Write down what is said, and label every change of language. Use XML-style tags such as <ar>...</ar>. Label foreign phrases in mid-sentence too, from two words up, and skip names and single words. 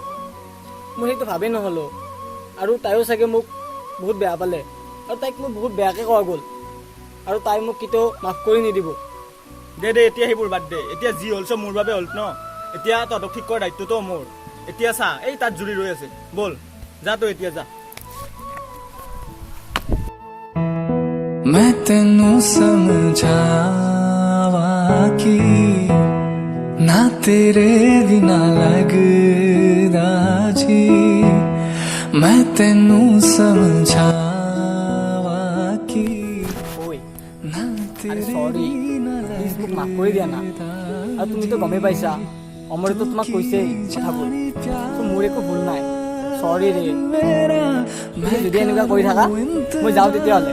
<as>মোৰ সেইটো ভাবেই নহ'লো, আৰু তাইও চাগে মোক বহুত বেয়া পালে, আৰু তাইক মই বহুত বেয়াকৈ কোৱা গ'ল, আৰু তাই মোক কেতিয়াও মাফ কৰি নিদিব। দে এতিয়া সেইবোৰ বাদ দে, এতিয়া যি হ'ল চব মোৰ বাবে হ'ল ন? এতিয়া তহঁতক ঠিক কৰাৰ দায়িত্বটো মোৰ। এতিয়া চা, এই তাত জুৰি ৰৈ আছে, ব'ল যা তই এতিয়া যা।</as> <pa>ਮੈਂ ਤੈਨੂੰ ਸਮਝਾਵਾਂ ਕਿ ਨਾ ਤੇਰੇ ਬਿਨਾ ਲਗਦਾ ਜੀ, ਮੈਂ ਤੈਨੂੰ ਸਮਝਾਵਾਂ ਕਿ</pa> <as>ঐ</as> <pa>ना</pa> <as>আৰে</as> <pa>तेरे</pa> <as>চৰি,</as> <pa>बिना</pa> <as>প্লিজ মোক মাফ কৰি দিয়া না। আৰু তুমিতো গমেই পাইছা, অমৰেতো তোমাক কৈছেই কথাবোৰ, তো মোৰ একো ভুল নাই, চৰি ৰে। তুমি যদি এনেকুৱা কৰি থাকা মই যাওঁ তেতিয়াহ'লে।</as>